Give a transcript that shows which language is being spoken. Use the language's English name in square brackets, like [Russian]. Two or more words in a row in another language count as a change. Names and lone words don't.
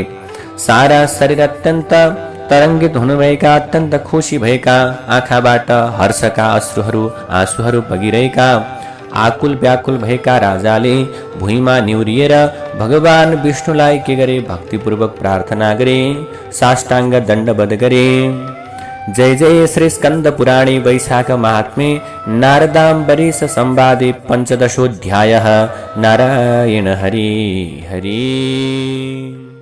[Nepali] सारा शरीर अत्यन्त तरङ्गित हुनुभएका, अत्यन्त खुसी भएका, आँखाबाट हर्षका आँसुहरू बगिरहेका, आकुल व्याकुल भएका राजाले भुइँमा निहुरिएर भगवान विष्णुलाई के गरे, भक्तिपूर्वक प्रार्थना गरे, साष्टाङ्ग दण्डवत् गरे। [Sanskrit] जय जय श्री स्कंद पुराणे वैशाख महात्म्ये नारदाम्बरीश संवादे 15ोऽध्यायः। नारायण हरि हरि।